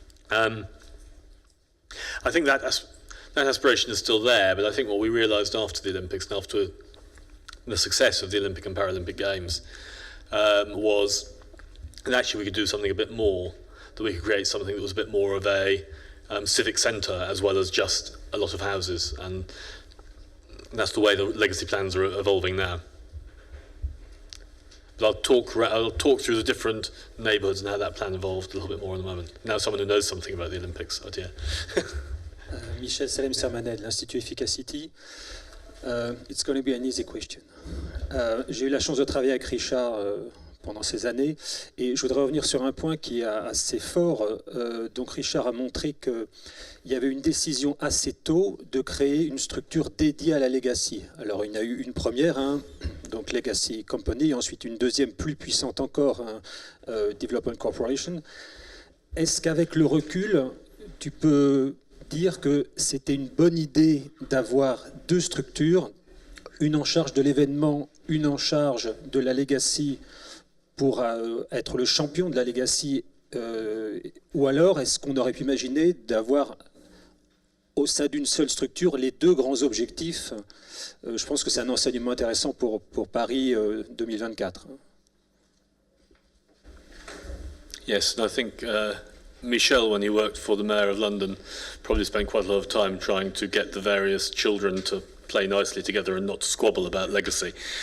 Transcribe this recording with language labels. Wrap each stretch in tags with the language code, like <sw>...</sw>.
<en>I think that aspiration is still there, but I think what we realised after the Olympics and after the success of the Olympic and Paralympic Games was that actually we could do something a bit more, that we could create something that was a bit more of a civic centre as well as just a lot of houses, and that's the way the legacy plans are evolving now. But I'll talk through the different neighbourhoods and how that plan evolved a little bit more in a moment. Now someone who knows something about the Olympics idea.</en> <fr>Michel Salem-Sermanet de l'Institut Efficacity.</fr> <en>It's going to be an easy question.</en> <fr>J'ai eu la chance de travailler avec Richard pendant ces années, et je voudrais revenir sur un point qui est assez fort. Donc Richard a montré qu'il y avait une décision assez tôt de créer une structure dédiée à la legacy. Alors il y en a eu une première, donc Legacy Company, et ensuite une deuxième plus puissante encore, Development Corporation. Est-ce qu'avec le recul, tu peux dire que c'était une bonne idée d'avoir deux structures, une en charge de l'événement, une en charge de la legacy, pour être le champion de la legacy, ou alors est-ce qu'on aurait pu imaginer d'avoir au sein d'une seule structure les deux grands objectifs? Je pense que c'est un enseignement intéressant pour Paris 2024.</fr> <en>Yes, and I think Michel, when he worked for the Mayor of London, probably spent quite a lot of time trying to get the various children to play nicely together and not to squabble about legacy.</en>